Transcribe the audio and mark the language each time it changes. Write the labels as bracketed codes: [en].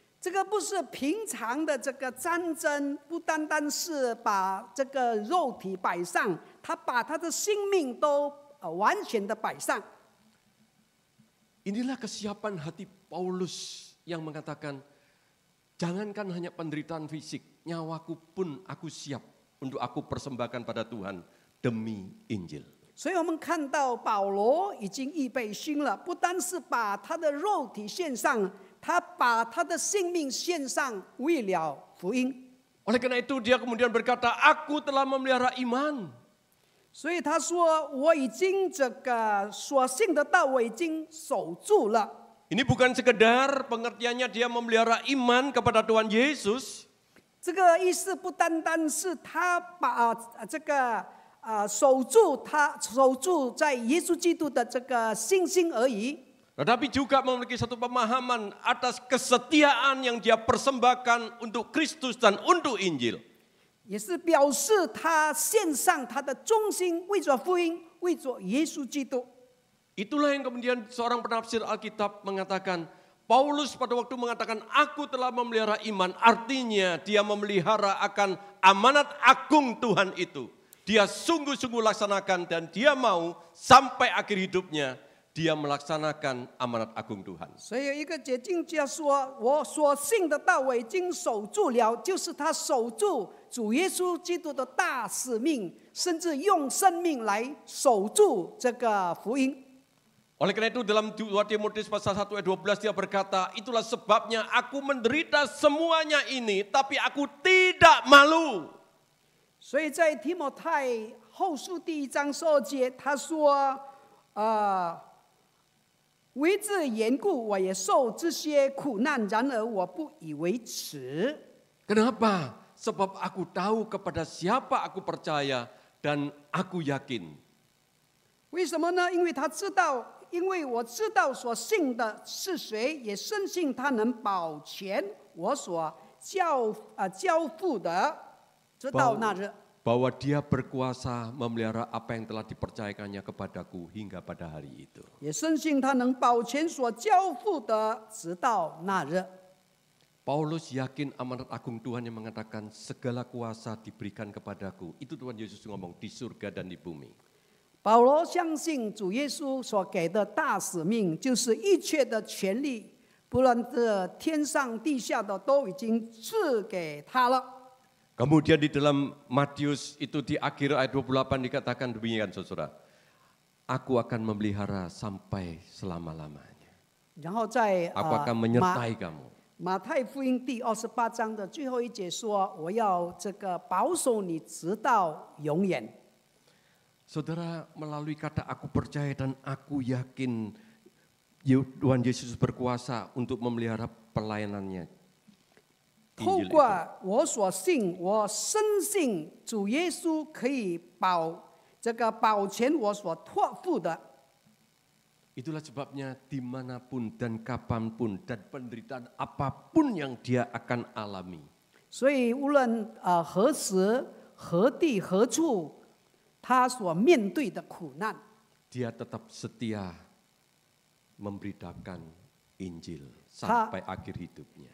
[zh] 这个不是平常的这个战争，不单单是把这个肉体摆上，他把他的性命都完全的摆上。 [id] Inilah kesiapan hati Paulus yang mengatakan, jangankan hanya penderitaan fisik, nyawaku pun aku siap untuk aku persembahkan pada Tuhan demi Injil. [zh] 所以我们看到保罗已经预备心了，不单是把他的肉体献上，他把他的性命献上，为了福音。 [id] Oleh karena itu dia kemudian berkata, aku telah memelihara iman. [zh] 所以他说：“我已经这个所信的道，我已经守住了。” [id] Ini bukan sekedar pengertiannya dia memelihara iman kepada Tuhan Yesus. [zh] 这个意思不单单是他把这个守住在耶稣基督的这个信心而已。 [id] Tetapi juga memiliki satu pemahaman atas kesetiaan yang dia persembahkan untuk Kristus dan untuk Injil. [zh] 也是表示他献上他的忠心，为着福音，为着耶稣基督。 [id] Itulah yang kemudian seorang penafsir Alkitab mengatakan, Paulus pada waktu mengatakan aku telah memelihara iman, artinya dia memelihara akan amanat agung Tuhan itu. Dia sungguh-sungguh laksanakan dan dia mau sampai akhir hidupnya dia melaksanakan amanat agung Tuhan. [zh] 所以有一个解经家说：“我所信的道，我已经守住了，就是他守住主耶稣基督的大使命，甚至用生命来守住这个福音。” [id] Oleh karena itu dalam 2 Timotius pasal 1 ayat 12 dia berkata, itulah sebabnya aku menderita semuanya ini, tapi aku tidak malu. [zh] 所以在提摩太后书第1章12节，他说：“为这缘故，我也受这些苦难，然而我不以为耻。” [id] Kenapa? Sebab aku tahu kepada siapa aku percaya dan aku yakin. [zh] 为什么呢？因为他知道，因为我知道所信的是谁，也深信他能保全我所交付的，直到那日。 [id] Bahwa dia berkuasa memelihara apa yang telah dipercayakannya kepadaku hingga pada hari itu. [zh] 也深信他能保全所交付的，直到那日。 [id] Paulus yakin amanat agung Tuhan yang mengatakan segala kuasa diberikan kepadaku. Itu Tuhan Yesus ngomong di surga dan di bumi. [zh] 保罗相信主耶稣所给的大使命，就是一切的权利，不论是天上地下的，都已经赐给他了。 [id] Kemudian di dalam Matius itu di akhir ayat 28 dikatakan demikian saudara. Aku akan memelihara sampai selama-lamanya. [zh] 然后在 [id] Aku akan menyertai kamu. [zh] 马太福音第28章的最后一节说：“我要这个保守你直到永远。” [id] Saudara, melalui kata aku percaya dan aku yakin Tuhan Yesus berkuasa untuk memelihara pelayanannya. [zh] 透 [id] Injil [zh] 过 [id] itu. [zh] 我所信，我深信主耶稣可以保全我所托付的。 [id] Itulah sebabnya dimanapun dan kapanpun dan penderitaan apapun yang dia akan alami. [zh] 所以无论何时、何地、何处，他所面对的苦难， [id] Dia tetap setia memberitakan Injil sampai akhir hidupnya.